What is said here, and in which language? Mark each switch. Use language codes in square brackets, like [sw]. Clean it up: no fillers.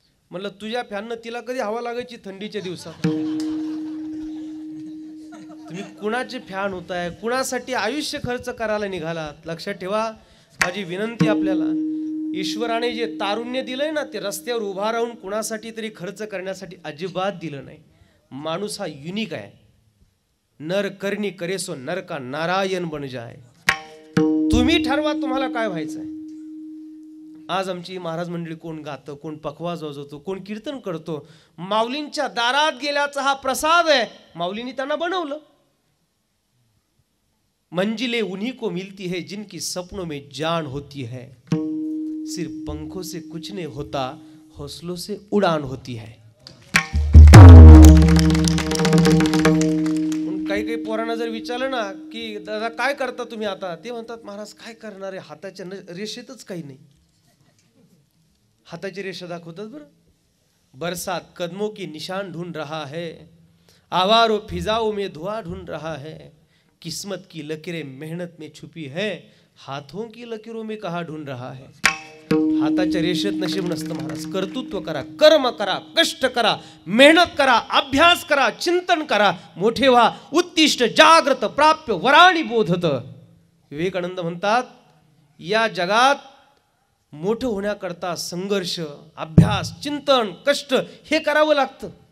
[mr] म्हणलं तुझ्या फॅननं तिला कधी हवा लागायची थंडीच्या दिवसात? तुम्ही कुणाचे फॅन होताय? कुणासाठी आयुष्य खर्च करायला निघालात? लक्षात ठेवा. माझी विनंती आपल्याला, ईश्वराने जे तारुण्य दिलंय ना, ते रस्त्यावर उभा राहून कुणासाठी तरी खर्च करण्यासाठी अजिबात दिलं नाही. माणूस हा युनिक आहे. [hi] नर करणी करेसो नर का नारायण बन जाय. [mr] तुम्ही ठरवा तुम्हाला काय व्हायचंय. आज आमची महाराज मंडळी कोण गातं, कोण पखवाज वाजवतो, कोण कीर्तन करतो. माऊलींच्या दारात गेल्याचा हा प्रसाद आहे. माऊलींनी त्यांना बनवलं. [hi] मंजिले उन्हीं को मिलती है जिनकी सपनों में जान होती है. सिर्फ पंखों से कुछ नहीं होता, हौसलों से उड़ान होती है. [mr] काही काही पोरांना जर विचारलं ना की दादा काय करता तुम्ही आता, ते म्हणतात महाराज काय करणार आहे, हाताच्या रेषेतच काही नाही. हाताची रेषा दाखवतात बरं. [hi] बरसात कदमों की निशान ढूंढ रहा है, आवारों फिजाओं में धुआं ढूंढ रहा है. किस्मत की लकीरें मेहनत में छुपी है, हाथों की लकीरों में कहा ढूंढ रहा है. [mr] हाताच्या रेषेत नशीब नसतं महाराज. कर्तृत्व करा, कर्म करा, कष्ट करा, मेहनत करा, अभ्यास करा, चिंतन करा, मोठे व्हा, [sa] उत्तिष्ठ जाग्रत प्राप्य वराणी बोधत. [mr] विवेकानंद म्हणतात या जगात मोठं होण्याकरता संघर्ष, अभ्यास, चिंतन, कष्ट हे करावं लागतं.